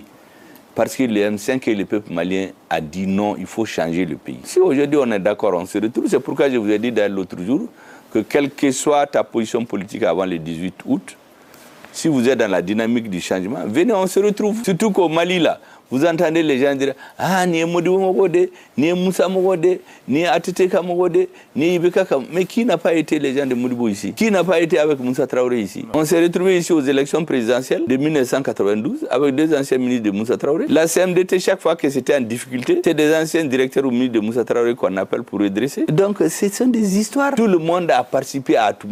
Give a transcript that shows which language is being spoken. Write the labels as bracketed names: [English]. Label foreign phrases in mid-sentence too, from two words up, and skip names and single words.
[French] Parce que le M5 et le peuple malien a dit non, il faut changer le pays. Si aujourd'hui on est d'accord, on se retrouve. C'est pourquoi je vous ai dit l'autre jour que quelle que soit ta position politique avant le 18 août, si vous êtes dans la dynamique du changement, venez, on se retrouve. Surtout qu'au Mali, là, vous entendez les gens dire « Ah, [Bambara] ni Modibo Mogode, ni Moussa Mogode, ni Ateteka Mogode, ni Ibeka Kam ». [French] Mais qui n'a pas été les gens de Modibo ici? Qui n'a pas été avec Moussa Traoré ici? On s'est retrouvés ici aux élections présidentielles de 1992 avec deux anciens ministres de Moussa Traoré. La CMDT, chaque fois que c'était en difficulté, c'est des anciens directeurs ou ministres de Moussa Traoré qu'on appelle pour redresser. Donc, ce sont des histoires. Tout le monde a participé à tout.